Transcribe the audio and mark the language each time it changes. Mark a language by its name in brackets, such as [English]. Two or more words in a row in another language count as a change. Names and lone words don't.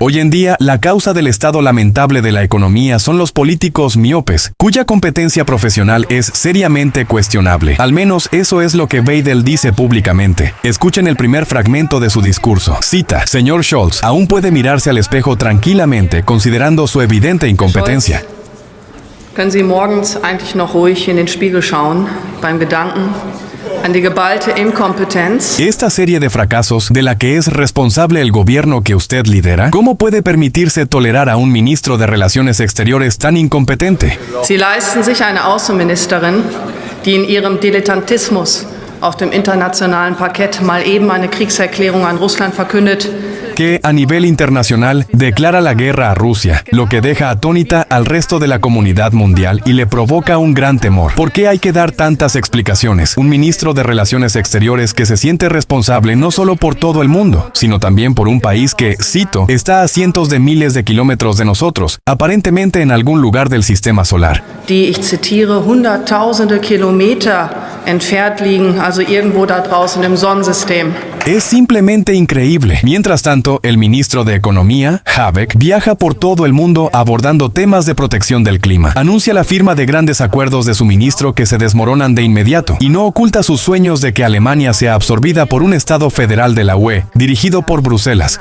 [Spanish] Hoy en día, la causa del estado lamentable de la economía son los políticos miopes, cuya competencia profesional es seriamente cuestionable. Al menos eso es lo que Weidel dice públicamente. Escuchen el primer fragmento de su discurso. Cita: Señor Scholz, aún puede mirarse al espejo tranquilamente, considerando su evidente incompetencia. [German] Können Sie morgens eigentlich noch ruhig in den Spiegel schauen beim Gedanken an die geballte Inkompetenz? [Spanish] Esta serie de fracasos de la que es responsable el gobierno que usted lidera, ¿cómo puede permitirse tolerar a un ministro de Relaciones Exteriores tan incompetente? [German] Sie leisten sich eine Außenministerin, die in ihrem Dilettantismus auf dem internationalen Parkett mal eben eine Kriegserklärung an Russland verkündet, [Spanish] que a nivel internacional declara la guerra a Rusia, lo que deja atónita al resto de la comunidad mundial y le provoca un gran temor. ¿Por qué hay que dar tantas explicaciones? Un ministro de Relaciones Exteriores que se siente responsable no solo por todo el mundo, sino también por un país que, cito, está a cientos de miles de kilómetros de nosotros, aparentemente en algún lugar del sistema solar. [German] Die, ich zitiere, hunderttausende Kilometer entfernt liegen, also irgendwo da draußen im Sonnensystem. [Spanish] Es simplemente increíble. Mientras tanto, el ministro de Economía, Habeck, viaja por todo el mundo abordando temas de protección del clima. Anuncia la firma de grandes acuerdos de suministro que se desmoronan de inmediato y no oculta sus sueños de que Alemania sea absorbida por un Estado federal de la UE, dirigido por Bruselas.